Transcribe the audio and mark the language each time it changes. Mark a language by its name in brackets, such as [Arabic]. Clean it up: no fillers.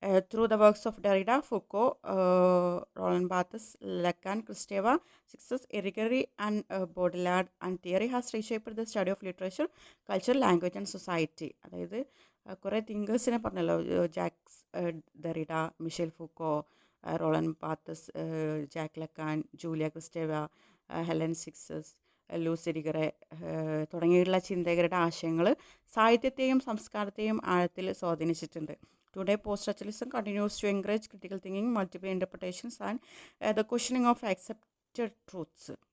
[English] Through the works of Derrida, Foucault, Roland Barthes, Lacan, Kristeva, Sixtus, Irigaray, and Baudrillard, and theory has reshaped the study of literature, culture, language, and society. [Malayalam] അതായത് കുറേ തിങ്കേഴ്സിനെ പറഞ്ഞല്ലോ, jacks Derrida, Michel Foucault, റോളൻ ബാത്തസ്, Jack ലക്കാൻ, Julia ക്രിസ്റ്റേവ, Helen sixes, loose ഇരിഗറെ തുടങ്ങിയുള്ള ചിന്തകരുടെ ആശയങ്ങൾ സാഹിത്യത്തെയും സംസ്കാരത്തെയും ആഴത്തിൽ സ്വാധീനിച്ചിട്ടുണ്ട്. [English] Today, post-structuralism continues to encourage critical thinking, multiple interpretations, and the questioning of accepted truths.